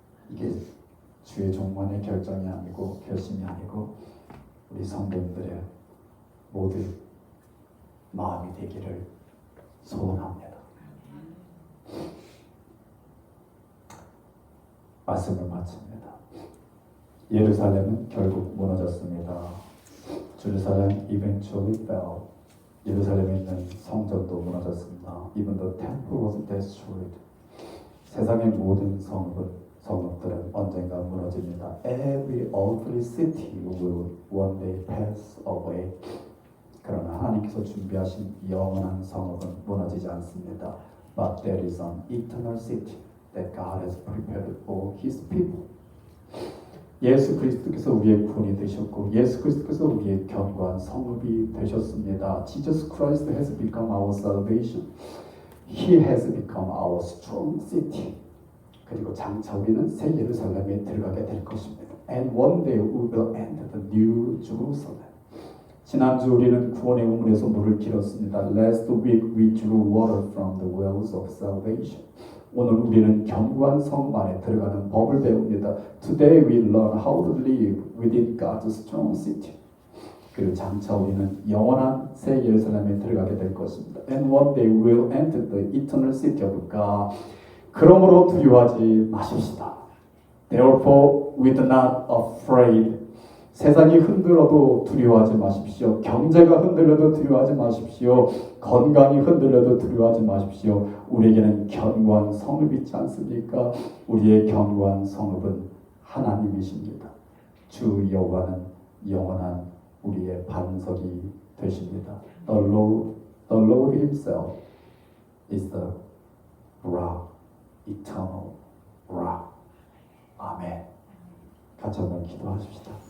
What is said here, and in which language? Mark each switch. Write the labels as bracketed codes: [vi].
[ko] 이게 주의 종만의 결정이 아니고 결심이 아니고 우리 성도님들의 모두 마음이 되기를 소원합니다. 말씀을 마칩니다. 예루살렘은 결국 무너졌습니다. [en] 예루살렘 eventually fell. [ko] 예루살렘에 있는 성전도 무너졌습니다. [en] Even the temple was destroyed. [ko] 세상의 모든 성읍들은 언젠가 무너집니다. [en] Every earthly city will one day pass away. [ko] 그러나 하나님께서 준비하신 영원한 성읍은 무너지지 않습니다. [en] But there is an eternal city that God has prepared for His people. [ko] 예수 그리스도께서 우리의 구원이 되셨고 예수 그리스도께서 우리의 견고한 성읍이 되셨습니다. [en] Jesus Christ has become our salvation. He has become our strong city. [ko] 그리고 장차 우리는 새 예루살렘에 들어가게 될 것입니다. [en] And one day we will enter the new Jerusalem. [ko] 지난주 우리는 구원의 우물에서 물을 길었습니다. [en] Last week we drew water from the wells of salvation. [ko] 오늘 우리는 견고한 성읍 안에 들어가는 법을 배웁니다. [en] Today we learn how to live within God's strong city. [ko] 그리고 장차 우리는 영원한 새 예루살렘에 들어가게 될 것입니다. [en] And one day we will enter the eternal city of God. [ko] 그러므로 두려워하지 마십시다. [en] Therefore we are not afraid. [ko] 세상이 흔들어도 두려워하지 마십시오. 경제가 흔들려도 두려워하지 마십시오. 건강이 흔들려도 두려워하지 마십시오. 우리에게는 견고한 성읍이 있지 않습니까? 우리의 견고한 성읍은 하나님이십니다. 주 여호와는 영원한 우리의 반석이 되십니다. [en] The Lord Himself is the rock, eternal rock. [ko] 아멘. 같이 한번 기도하십시다.